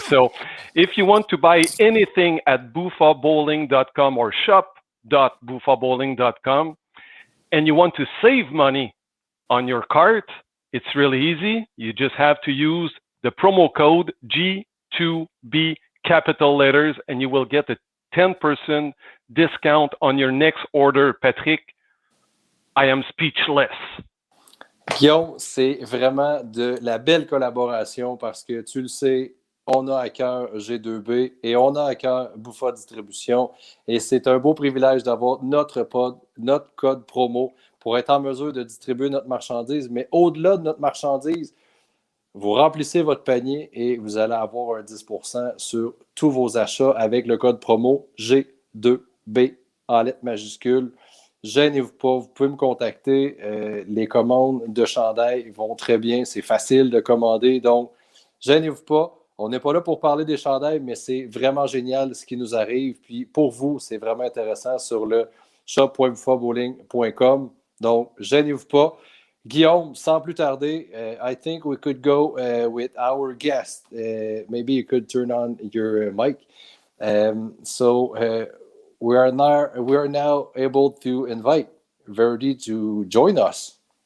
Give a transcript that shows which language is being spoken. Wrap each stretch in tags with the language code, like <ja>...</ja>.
<en>So if you want to buy anything at buffabowling.com or shop.buffabowling.com and you want to save money on your cart, it's really easy. You just have to use the promo code G2B capital letters and you will get a 10% discount on your next order. Patrick, I am speechless.</en> <fr>Guillaume, c'est vraiment de la belle collaboration parce que tu le sais, on a à cœur G2B et on a à cœur Buffa Distribution et c'est un beau privilège d'avoir notre code promo pour être en mesure de distribuer notre marchandise. Mais au-delà de notre marchandise, vous remplissez votre panier et vous allez avoir un 10% sur tous vos achats avec le code promo G2B en lettres majuscules. Gênez-vous pas, vous pouvez me contacter. Les commandes de chandail vont très bien, c'est facile de commander. Donc, gênez-vous pas. On n'est pas là pour parler des chandails, mais c'est vraiment génial ce qui nous arrive. Puis pour vous, c'est vraiment intéressant sur le shop.buffabowling.com. Donc, gênez-vous pas.</fr> <en>Guillaume,</en> <fr>sans plus tarder,</fr> <en>I think we could go with our guest. Maybe you could turn on your mic. We are now able to invite Verity to join us.</en>